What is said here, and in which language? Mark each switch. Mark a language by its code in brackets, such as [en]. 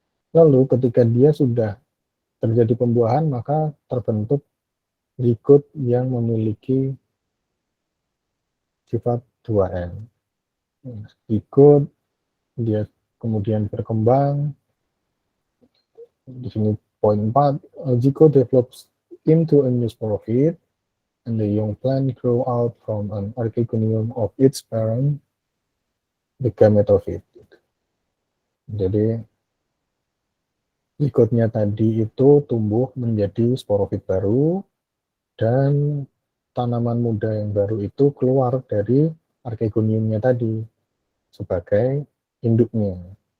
[id] Lalu ketika dia sudah terjadi pembuahan, maka terbentuk zigot yang memiliki sifat 2N. Zigot dia kemudian berkembang. Di sini poin 4, [en] zigot develops into a new sporophyte and the young plant grow out from an archegonium of its parent, the gametophyte. [id] Jadi zigotnya tadi itu tumbuh menjadi sporofit baru dan tanaman muda yang baru itu keluar dari archegoniumnya tadi sebagai induknya.